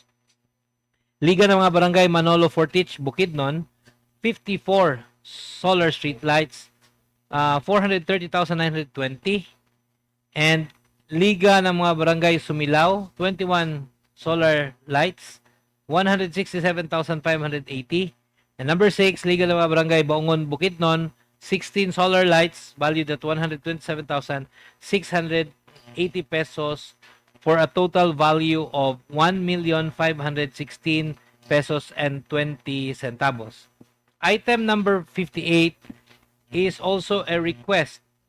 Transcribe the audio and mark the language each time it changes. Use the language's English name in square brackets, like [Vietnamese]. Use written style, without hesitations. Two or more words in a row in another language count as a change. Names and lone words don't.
[English] Liga ng mga barangay Manolo Fortich, Bukidnon, 54 solar street lights, 430,920. And Liga ng mga barangay Sumilao, 21 solar lights, 167,580. And number 6, Liga ng mga barangay Baungon, Bukidnon, 16 solar lights, valued at 127,680 pesos, for a total value of 1,516 pesos and 20 centavos. Item number 58 is also a request.